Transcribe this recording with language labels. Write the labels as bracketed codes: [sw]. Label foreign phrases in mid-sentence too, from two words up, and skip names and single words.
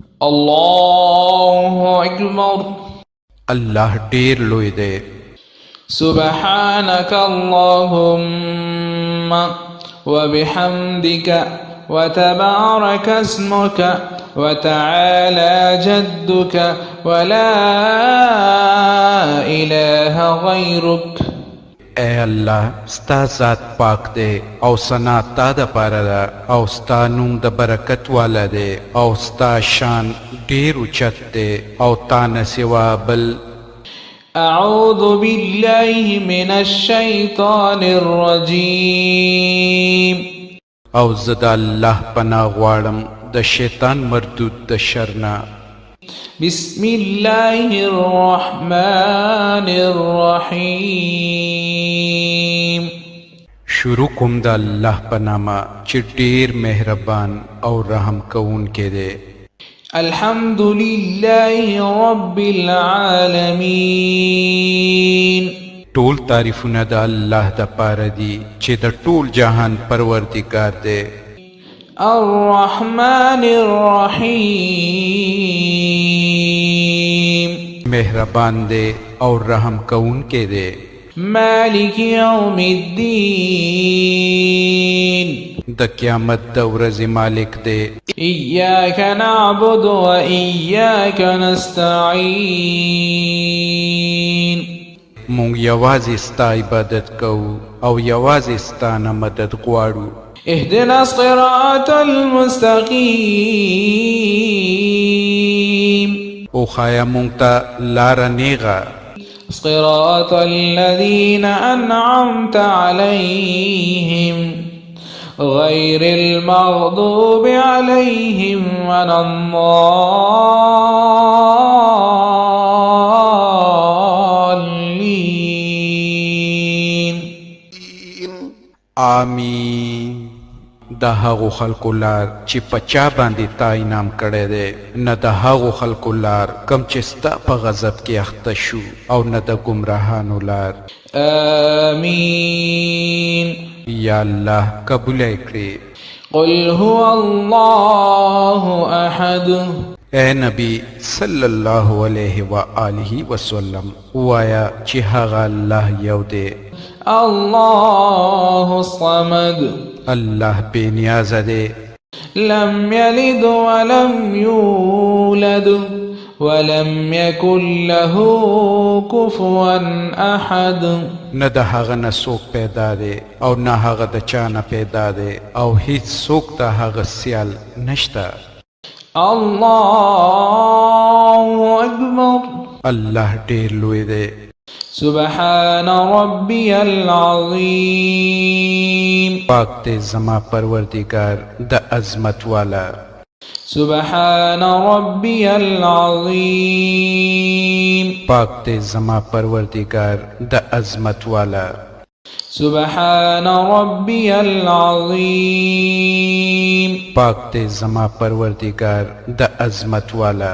[ar] الله أكبر. [ps] الله ډیر لوی دی. [ar] سبحانك اللهم وبحمدك وتبارك اسمك وتعالى جدك ولا إله غيرك. [ps] اے الله ستا ذات پاک دی او ثنا تا د پاره ده او ستا نوم د برکت والا دی او ستا شان ډیر اوچت دی او تا نه سوا بل. [ar] أعوذ بالله من الشيطان الرجيم. [ps] او زه د الله پناه غواړم د شیطان مردود د شر نه. [ar] بسم الله الرحمن الرحيم. [ps] شروع کوم د الله په نامه چې ډیر مهربان او رحم کوونکی دی. [ar] الحمد لله رب العالمين. [ps] ټول تعریفونه د الله د پاره دي چې د ټول جهان پروردګار دی. [ar] الرحمن الرحيم. [ps] مهربان دی او رحم کوونکی دی. [ar] مالك يوم الدين. [ps] د قیامت د ورځې مالک دی. [ar] إياك نعبد وإياك نستعين. [ps] مونږ یوازې ستا عبادت کوو او یوازې ستا نه مدد غواړو. [ar] اهدنا الصراط المستقيم. [ps] او خایا مونږ ته لاره نیغه. [ar] صراط الذين أنعمت عليهم غير المغضوب عليهم ولا الضالين. آمین. [ps] د هغو خلکو لار چې په چا باندې تا انعام کړی دی، نه د هغو خلکو لار کم چې ستا په غضب کې اخته شو، او نه د ګمراهانو لار. آمین. یا الله قبول یې کړې. [ar] قل هو الله احد. [ps] اے نبی [ar] صلی الله علیه و آله وسلم [ps] وایا چې هغه الله یو دی. [ar] الله الصمد. [ps] الله بے نیاز دی. [ar] لم يلد ولم يولد ولم يكن له كفوا احد. [ps] نه د هغه نه څوک پیدا دی او نه هغه د چا نه پیدا دی او هیڅ څوک د هغه سیال نشته. [ar] الله اکبر. [ps] الله ډیر لوی دی. [ar] سبحان ربي العظيم. [ps] پاک دی زما پروردگار د عظمت والا. [ar] سبحان ربي العظيم. [ps] پاک دی زما پروردگار د عظمت والا. [ar] سبحان ربي العظيم. [ps] پاک دی زما پروردگار د عظمت والا.